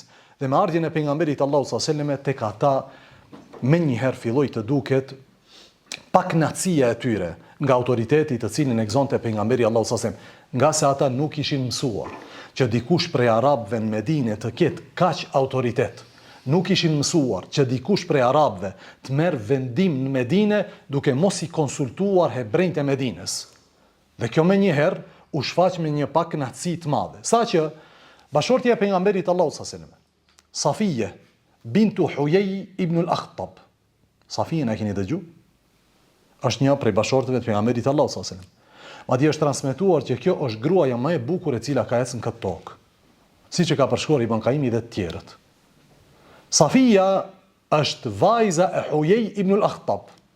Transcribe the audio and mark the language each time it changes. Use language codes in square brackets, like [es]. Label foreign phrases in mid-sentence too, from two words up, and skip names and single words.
[sq] Dhe me ardhjen e pejgamberit Allahu [ar] صلى الله عليه وسلم [sq] tek ata menjëherë filloi të duket pak kënaqësia e tyre nga autoriteti të cilin e gëzonte pejgamberi Allahu [ar] صلى الله عليه وسلم, [sq] nga se ata nuk ishin mësuar që dikush prej arabëve në Medinë të ketë kaq autoritet. Nuk ishin mësuar që dikush prej arabëve të merr vendim në Medinë duke mos i konsultuar hebrejt e Medinës. Dhe kjo menjëherë u shfaq me një pak kënaqësi të madhe. Saqë bashortja e pejgamberit Allahu [ar] صلى الله عليه وسلم, [sq] Safije bintu Huyej ibn al-Akhtab. Safije e keni dëgju? Është një prej bashortëve të pejgamberit Allahu [ar] صلى الله عليه وسلم. [sq] Madje është transmetuar që kjo është gruaja më e bukur e cila ka ecën këtë tokë. Siç e ka përshkruar Ibn Qayyimi dhe të tjerët. Safija është vajza e Huyej ibn al-Akhtab.